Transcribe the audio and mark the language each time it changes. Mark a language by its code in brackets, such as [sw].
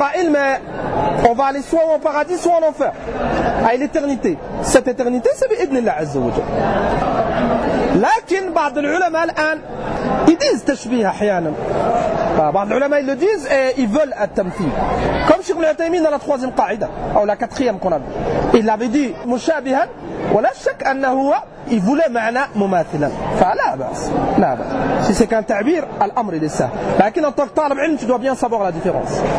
[fr] Mais on va aller soit au paradis, soit en enfer. À l'éternité. Cette éternité, c'est bi'idnillah azza wa jalla. [ar] Lakin, بعض العلماء الآن, [fr] ils disent [ar] tashbih أحيانا. بعض العلماء [fr] ils le disent et ils veulent un tamthil. Comme Cheikh Al-Uthaymeen dans la troisième qaïda, ou la quatrième qu'on a vu. Il avait dit mushabihan, [ar] ولا شك أنه هو [fr] il voulait معna mumathila. [ar] فلا بأس. لا بأس. [fr] Si c'est qu'un ta'bir, l'amr il est ça. Lakin, en tant que talib ilm, tu dois bien savoir la différence.